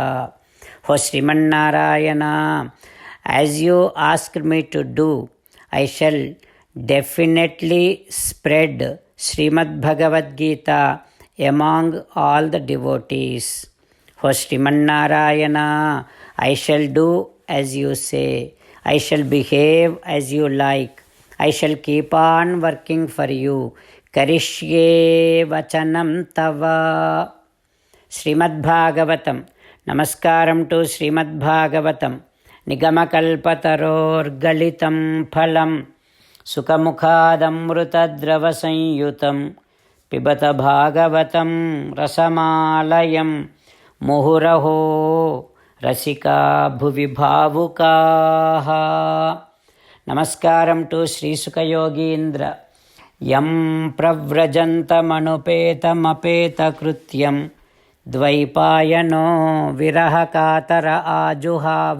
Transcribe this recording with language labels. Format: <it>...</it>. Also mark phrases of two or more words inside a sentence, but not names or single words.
<en>O Srimannarayana, as you asked me to do, I shall definitely spread Srimad Bhagavad Gita among all the devotees. O Srimannarayana, I shall do as you say. I shall behave as you like. I shall keep on working for you.</en> <sa>करिष्ये वचनं तव. Srimad Bhagavatam.</sa> <en>Namaskaram to Srimad Bhagavatam.</en> <sa>निगमकल्पतरोर्गलितं फलम्. शुकमुखादमृतद्रवसंयुतम्. పిబత భాగవతం రసమాలయం ముహురహో రసికా భువి భావుకాః.</sa> <te>నమస్కారం టు శ్రీసుఖయోగీంద్ర.</te> <sa>యం ప్రవ్రజంతమనుపేతమపేతకృత్యం ద్వైపాయనో విరహకాతర ఆజుహావ.</sa>